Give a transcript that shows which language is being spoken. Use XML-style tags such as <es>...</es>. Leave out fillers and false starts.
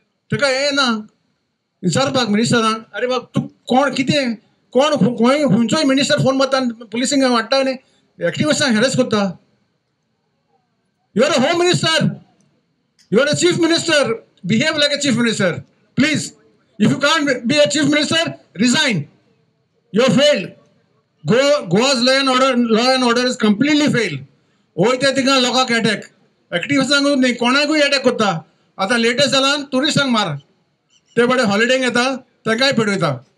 <gom>ताका हें ना विचारपाक मिनिस्टरांक, अरे बाब तूं कोण कितें कोण खंयचोय मिनिस्टर फोन मारता आनी पुलिसींक वाडटा आनी एक्टिविस्टांक हॅरेस करता.</gom> <en>You are a home minister, you are a chief minister, behave like a chief minister please. If you can't be a chief minister, resign. You have failed. Goa's law and order is completely failed.</en> <gom>वयता थिंगा लोकांक attack, एक्टिविस्टांक न्ही कोणाकूय attack करता. आतां latest जालां ट्युरिस्टांक मार, ते बडे हॉलिडेंक येता तांकांय पेटयता.</gom>